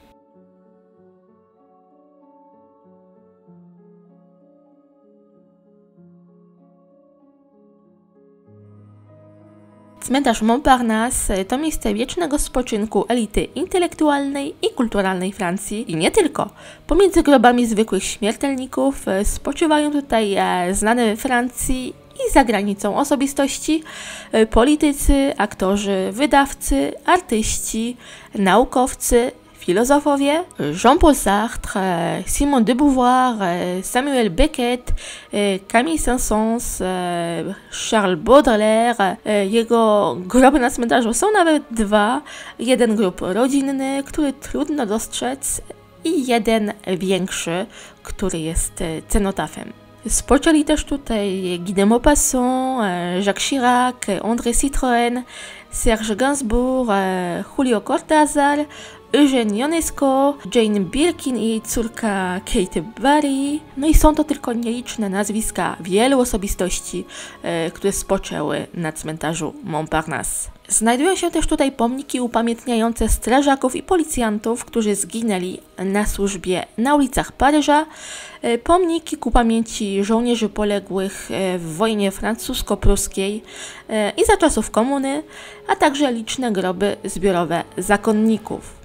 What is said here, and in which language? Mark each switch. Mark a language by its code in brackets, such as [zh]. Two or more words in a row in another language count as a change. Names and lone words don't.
[pl] Cmentarz Montparnasse to miejsce wiecznego spoczynku elity intelektualnej i kulturalnej Francji i nie tylko. Pomiędzy grobami zwykłych śmiertelników spoczywają tutaj znane we Francji i za granicą osobistości, politycy, aktorzy, wydawcy, artyści, naukowcy, filozofowie, Jean-Paul Sartre, Simone de Beauvoir, Samuel Beckett, Camille Saint-Saëns, Charles Baudelaire. Jego groby na cmentarzu są nawet dwa. Jeden grób rodzinny, który trudno dostrzec, i jeden większy, który jest cenotafem. Spoczęli też tutaj Guy de Maupassant, Jacques Chirac, André Citroën, Serge Gainsbourg, Julio Cortázar, Eugène Ionesco, Jane Birkin i jej córka Kate Barry. No i są to tylko nieliczne nazwiska wielu osobistości, które spoczęły na cmentarzu Montparnasse. Znajdują się też tutaj pomniki upamiętniające strażaków i policjantów, którzy zginęli na służbie na ulicach Paryża, pomniki ku pamięci żołnierzy poległych w wojnie francusko-pruskiej i za czasów komuny, a także liczne groby zbiorowe zakonników.